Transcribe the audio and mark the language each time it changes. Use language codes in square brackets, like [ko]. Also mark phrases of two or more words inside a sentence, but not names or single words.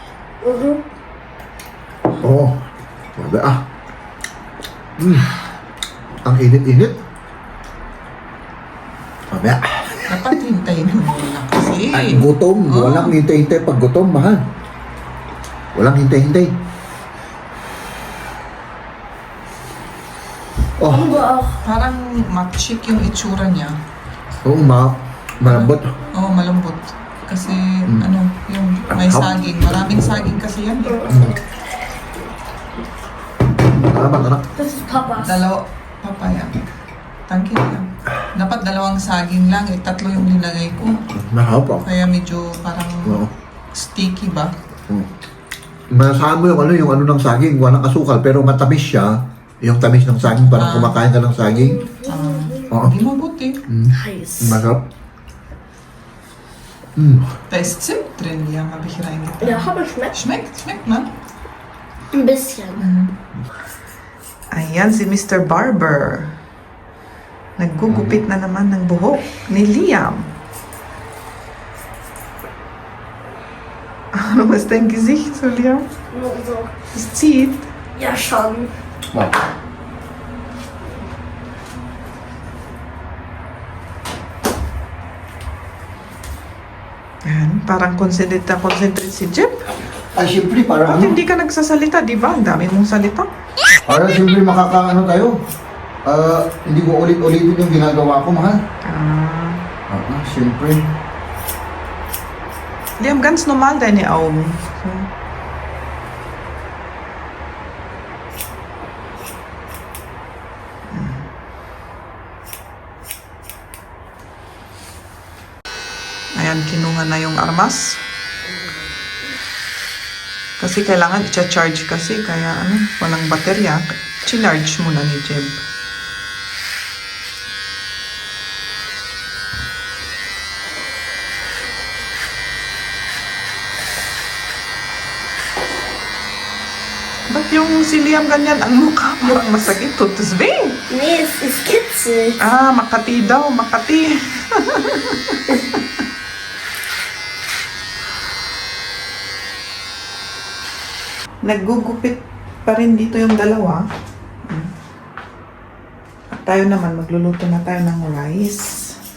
[tl] Oh. Grabe, ah. Ang init-init. Grabe, ah. Dapat hintayin mo muna kasi. Ay, gutom. Walang hintay-hintay pag gutom, mahal. Walang hintay-hintay. Oh, [de] Haben wir auch. [tl] Parang matchik yung itsura niya. oo, malambot. Oo, malambot. Kasi, yung may saging. Maraming saging kasi yan eh. Salamat, anak. [de] Das ist Papas. [en] Papaya. Thank you. [tl] Dapat dalawang saging lang eh. 3 yung nilagay ko. Mahal pa. Kaya medyo parang Oo. sticky ba? Masasahan mo yung ano ng saging, walang asukal, pero matamis siya. Yung tamis ng saging, parang kumakain ka ng saging. Oo. Hindi mabuti. [de] Heiß. [tl] Masarap. [de] Da ist Zimt drin, ja, habe ich reingetan. Ja, aber schmeckt Schmeckt, ne? ein bisschen. [tl] Ayan si Mr. Barber. Naggugupit na naman ng buhok ni Liam. [de] Ano was dein Gesicht so, Liam? Nur so. Es zieht. Ja, schon. Wow. [tl] Ayan, parang concentrate si Jeff. Ay, siyempre, para Bakit hindi ka nagsasalita, di ba? Ang dami mong salita. Para siyempre makakaano tayo. Hindi ko ulit-ulitin yung ginagawa ko, mahal. Siyempre. [de] Liam, ganz normal deine Augen. So. [tl] Ayan, kinuha na yung armas. Kasi kailangan i-charge kasi, kaya walang baterya. Charge muna ni Jeb. Ba't yung si Liam ganyan ang mukha? Parang masakit. Tutus weh. [de] Nee, es ist kitzig. [tl] Ah, Makati daw. Makati. Naggugupit pa rin dito yung dalawa. At tayo naman, magluluto na tayo ng rice.